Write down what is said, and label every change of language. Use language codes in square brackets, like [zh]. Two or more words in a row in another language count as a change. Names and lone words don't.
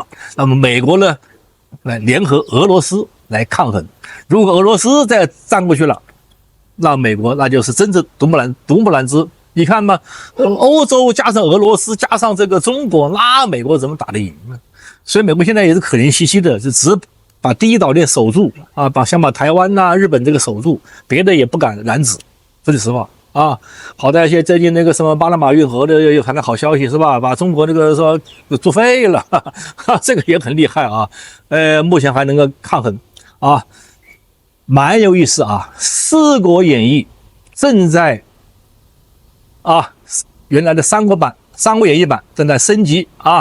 [zh] 那麼美國呢，來聯合俄羅斯來抗衡。如果俄羅斯再站過去了，那美國那就是真正獨木難支。你看嘛，歐洲加上俄羅斯加上這個中國，那美國怎麼打得贏呢？所以美國現在也是可憐兮兮的，就只把第一島鏈守住啊，想把台灣日本這個守住，別的也不敢染指。說句實話啊，好在一些最近那個什麼巴拿馬運河的有看到好消息是吧？把中國那個說作廢了，這個也很厲害啊。目前還能夠抗衡啊，蠻有意思啊。4國演繹正在。原來的3國演義版正在升級啊！